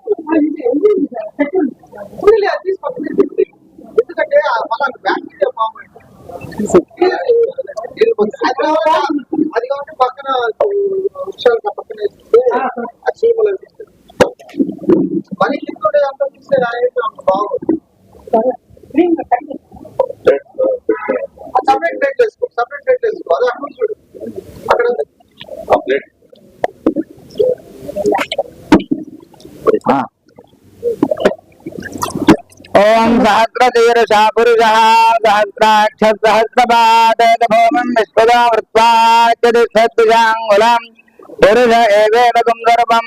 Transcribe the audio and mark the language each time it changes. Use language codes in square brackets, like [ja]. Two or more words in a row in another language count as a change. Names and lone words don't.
[te] ఎందుకంటే మన [en] bacteria farm [te] అది కాబట్టి పక్కన వృక్షాలు పక్కన ఆ చీమలు అనిపిస్తుంది మరి కింద ఉండేదంతా చూస్తే బాగుంది [en] separate plate [te] వేసుకో [en] separate plate [te] వేసుకో అది అక్కడ చూడు అక్కడ ప్లేట్ [sa] ओम सहस्रशीर्षा पुरुषः सहस्राक्ष सहस्रपाद भौमं विश्वदा वृत्वाच्यतिष्ठत्तिशाङ्गुलम् पुरुष एवेदकं सर्वं